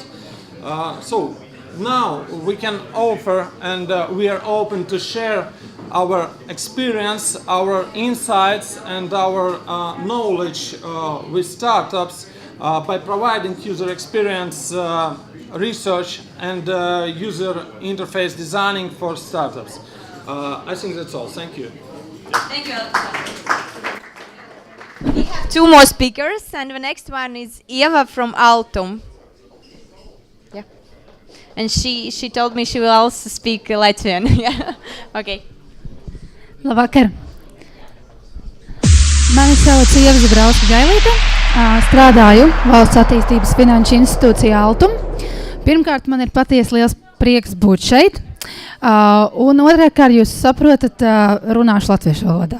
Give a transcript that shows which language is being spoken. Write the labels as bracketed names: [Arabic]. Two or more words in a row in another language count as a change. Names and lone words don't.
[English] So now we can offer, and we are open to share our experience, our insights, and our knowledge with startups by providing user experience research and user interface designing for startups. I think that's all. Thank you. Thank you. We have 2 more speakers, and the next one is Eva from Altum. Yeah. And she told me she will also speak Latvian. Yeah. Okay. [Latvian] Labvakar. Mani sauc Ieva Zagrauska-Gailīte. Strādāju Valsts attīstības finanšu institūcijā Altum. Pirmkārt, man ir patiesi liels prieks būt šeit. Un otrā, kā jūs saprotat, runāšu latviešu valodā.